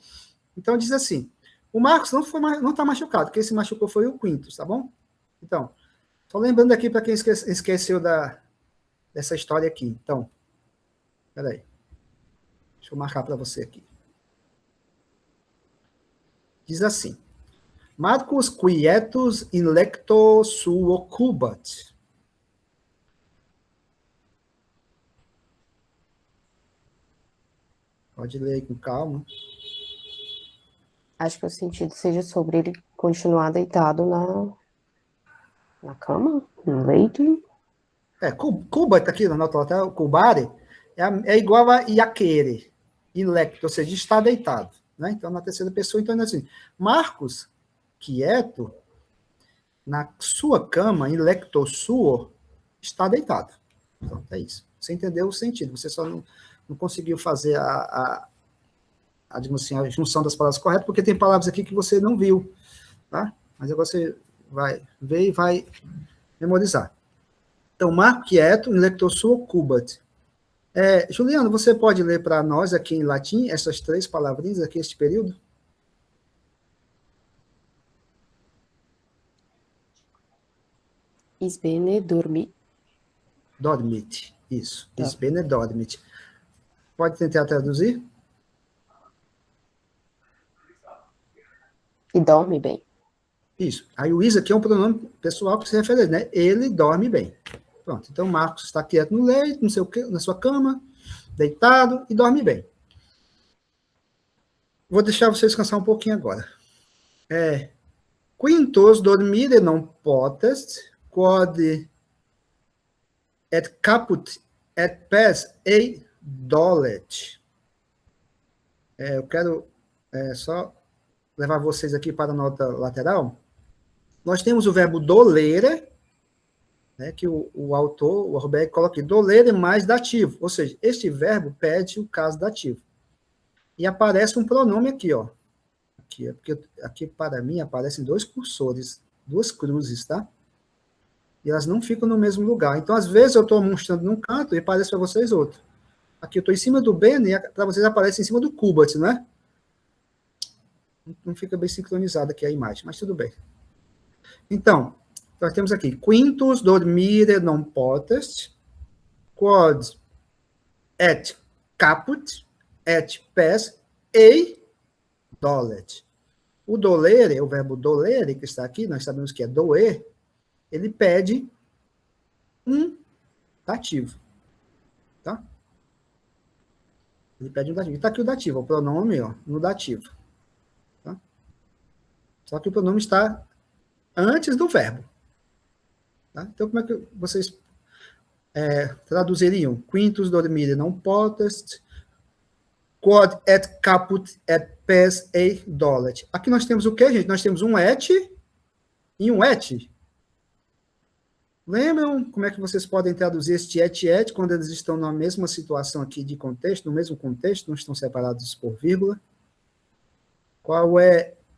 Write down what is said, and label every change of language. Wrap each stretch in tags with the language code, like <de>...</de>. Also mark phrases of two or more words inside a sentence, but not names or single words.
<pt>Então, diz assim, o Marcos não está machucado, quem se machucou foi o Quintus, tá bom? Então, só lembrando aqui para quem esqueceu dessa história aqui. Então, peraí. Deixa eu marcar para você aqui. Diz assim,</pt> <la>Marcus quietus in lecto suo cubat.</la> <pt>Pode ler aí com calma. Acho que o sentido seja sobre ele continuar deitado na cama, no leito. Cubat aqui na nota lateral, cubare, é igual a iacere,</pt> <la>in lecto,</la> <pt>ou seja, está deitado. Né? Então, na terceira pessoa, então, assim, Marcos, quieto, na sua cama,</pt> <la>in lecto suo,</la> <pt>está deitado. Então, é isso. Você entendeu o sentido, você só não conseguiu fazer digamos assim, a junção das palavras corretas, porque tem palavras aqui que você não viu, tá? Mas agora você vai ver e vai memorizar. Então, Marco quieto,</pt> <la>in lecto suo cubat.</la> <pt>Juliano, você pode ler para nós aqui em latim essas três palavrinhas aqui, este período?</pt> <la>Is bene dormit. Dormit, isso. Is bene dormit.</la> <pt>Pode tentar traduzir? E dorme bem. Isso. Aí o is aqui é um pronome pessoal que se refere a ele, né? Ele dorme bem. Pronto. Então, Marcos está quieto no leito, não sei o quê, na sua cama, deitado e dorme bem. Vou deixar você descansar um pouquinho agora.</pt> <la>Quintus dormire non potest, quod et caput et pes ei dolet.</la> <pt>Eu quero só levar vocês aqui para a nota lateral. Nós temos o verbo dolere, né, que o autor, o Orbeck, coloca aqui, dolere mais dativo, ou seja, este verbo pede o caso dativo. E aparece um pronome aqui, ó. Aqui para mim aparecem dois cursores, duas cruzes, tá? E elas não ficam no mesmo lugar. Então, às vezes, eu estou mostrando num canto e aparece para vocês outro. Aqui eu estou em cima do bene e para vocês aparece em cima do cubat, não é? Não fica bem sincronizada aqui a imagem, mas tudo bem. Então, Nós temos aqui,</pt> <la>quintus dormire non potest, quod et caput, et pes, ei dolet.</la> <pt>O dolere, o verbo dolere, que está aqui, nós sabemos que é doer, ele pede um dativo. Tá? Ele pede um dativo. Está aqui o dativo, o pronome, ó, no dativo. Tá? Só que o pronome está antes do verbo. Tá? Então, como é que vocês traduziriam?</pt> <la>Quintus dormire non potest, quod et caput et pes ei dolet.</la> <pt>Aqui nós temos o quê, gente? Nós temos um et e um et. Lembram como é que vocês podem traduzir este et quando eles estão na mesma situação aqui de contexto, no mesmo contexto, não estão separados por vírgula? Qual é?</pt>